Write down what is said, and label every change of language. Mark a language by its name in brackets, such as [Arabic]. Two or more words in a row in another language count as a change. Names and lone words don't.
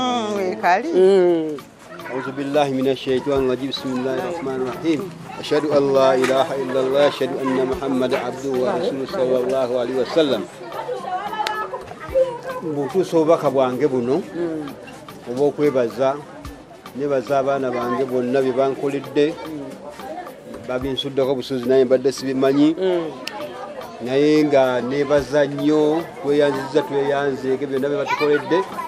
[Ganda] wekali [Arabic] أعوذ بالله من الشيطان الرجيم بسم الله الرحمن الرحيم أشهد أن لا إله إلا الله أشهد أن محمد عبده ورسوله صلى الله عليه وسلم [Ganda] butuusa obubaka bwange buno obw'okwebaza nebaza abaana bange bonna bye bankoledde babinsuddako busuzi naye mbadde sibimanyi naye nga nebaza nnyo tweyanziza tweyanzeege byonna bye batukoledde